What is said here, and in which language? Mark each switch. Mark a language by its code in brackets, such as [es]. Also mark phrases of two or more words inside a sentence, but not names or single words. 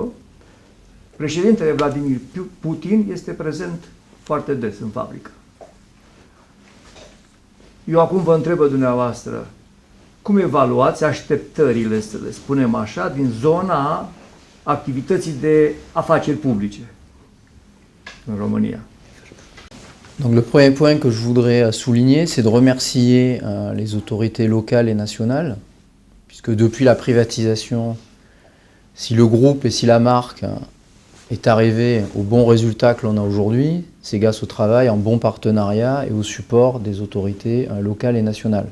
[ro] Președintele Vladimir Putin este prezent foarte des în fabrică. Eu acum vă întreb dumneavoastră, cum evaluați așteptările, să le spunem așa, din zona activității de afaceri publice în România? [fr] Donc le premier point que je voudrais souligner, c'est de remercier les autorités locales et nationales, puisque depuis la privatisation, si le groupe et si la marque est arrivé au bon résultat que l'on a aujourd'hui, c'est grâce au travail en bon partenariat et au support des autorités locales et nationales.